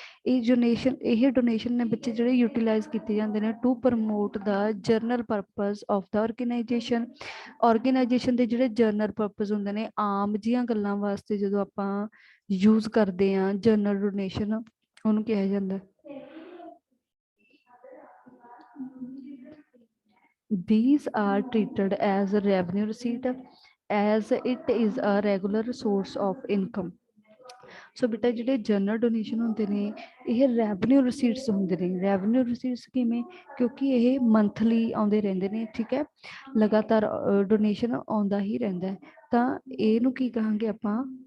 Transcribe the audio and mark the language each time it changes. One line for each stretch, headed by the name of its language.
Punjabi: ਇਹ ਡੋਨੇਸ਼ਨ ਨੇ ਬੱਚੇ ਜਿਹੜੇ ਯੂਟੀਲਾਈਜ਼ ਕੀਤੇ ਜਾਂਦੇ ਨੇ
English: To promote the general purpose of the organisation.
Punjabi: Organisation ਦੇ ਜਿਹੜੇ ਜਰਨਲ ਪਰਪਜ਼ ਹੁੰਦੇ ਨੇ, ਆਮ ਜਿਹੀਆਂ ਗੱਲਾਂ ਵਾਸਤੇ ਜਦੋਂ ਆਪਾਂ ਯੂਜ਼ ਕਰਦੇ ਹਾਂ ਜਨਰਲ ਡੋਨੇਸ਼ਨ, ਉਹਨੂੰ ਕਿਹਾ ਜਾਂਦਾ
English: these are treated as a revenue receipt as it is a regular source of income।
Punjabi: ਸੋ ਬੇਟਾ ਜਿਹੜੇ ਜਨਰਲ ਡੋਨੇਸ਼ਨ ਹੁੰਦੇ ਨੇ ਇਹ ਰੈਵਨਿਊ ਰਸੀਟਸ ਹੁੰਦੇ ਨੇ। ਰੈਵਨਿਊ ਰਸੀਟਸ ਕਿਵੇਂ? ਕਿਉਂਕਿ ਇਹ ਮੰਥਲੀ ਆਉਂਦੇ ਰਹਿੰਦੇ ਨੇ, ਠੀਕ ਹੈ, ਲਗਾਤਾਰ ਡੋਨੇਸ਼ਨ ਆਉਂਦਾ ਹੀ ਰਹਿੰਦਾ ਹੈ, ਤਾਂ ਇਹਨੂੰ ਕੀ ਕਹਾਂਗੇ ਆਪਾਂ?